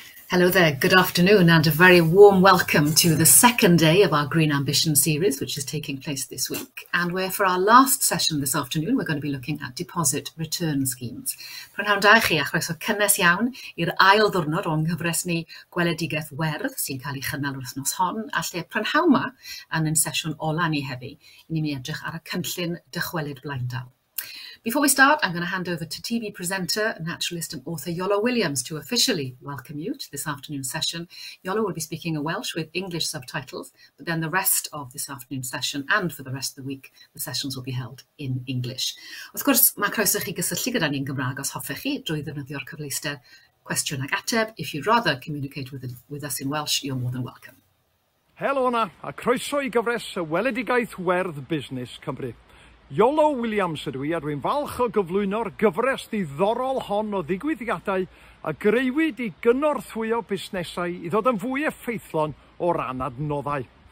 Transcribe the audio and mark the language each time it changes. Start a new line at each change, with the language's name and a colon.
English: Hello there, good afternoon, and a very warm welcome to the second day of our Green Ambition series, which is taking place this week. And where for our last session this afternoon, we're going to be looking at deposit return schemes.
Welsh: Prynhawn da chi a chroeso cynnes iawn i'r ail ddiwrnod o'n nghyfres ni Gweledigaeth Werdd sy'n cael ei chynnal wrth nos hon, a lle prynhawn ma yn ein sesiwn ola ni heddi, i ni mi edrych ar y cynllun dychwelyd blaendaw.
English: Before we start, I'm going to hand over to TV presenter, naturalist and author Iolo Williams to officially welcome you to this afternoon's session. Iolo will be speaking in Welsh with English subtitles, but then the rest of this afternoon's session and for the rest of the week, the sessions will be held in English.
Welsh: Wrth gwrs, mae croeso chi gysylltu gyda ni'n Gymraeg os hoffech chi drwy ddefnyddio'r cyfleuster cwestiwn ag ateb.
English: If you'd rather communicate with us in Welsh, you're more than welcome.
Welsh: Helo yna, a croeso i gyfres y Weledigaeth Werdd Busnes Cymru. Iolo Williams ydw i, a dwi'n falch o gyflwyno'r gyfres ddiddorol hon o ddigwyddiadau a greuwyd i gynorthwyo busnesau i ddod yn fwy effeithlon o ran adnoddau.